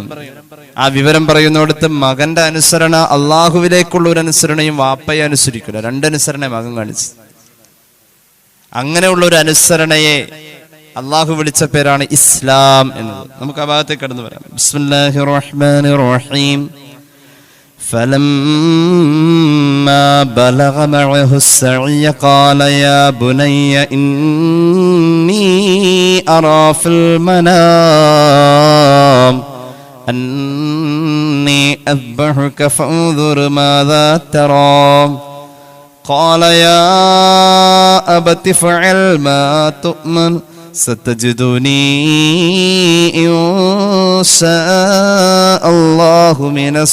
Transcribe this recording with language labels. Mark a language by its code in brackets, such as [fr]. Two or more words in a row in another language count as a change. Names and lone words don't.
[ml] ആ വിവരം പറയുന്നിടത്ത് മകന്റെ അനുസരണ അള്ളാഹുവിലേക്കുള്ള ഒരു അനുസരണയും വാപ്പയെ അനുസരിക്കില്ല. 2 അനുസരണ മകൻ കാണിച്ചു. അങ്ങനെയുള്ള ഒരു അനുസരണയെ അള്ളാഹു വിളിച്ച പേരാണ് ഇസ്ലാം എന്നത്. നമുക്ക് ആ ഭാഗത്തേക്ക് കടന്നു വരാം. [ar] بسم الله الرحمن الرحيم. فلما بلغ معه السعي قال يا بني إني أرى في المنام أني أذبحك فانظر ماذا ترى قال يا أبت افعل ما تؤمر ستجدني إن شاء الله من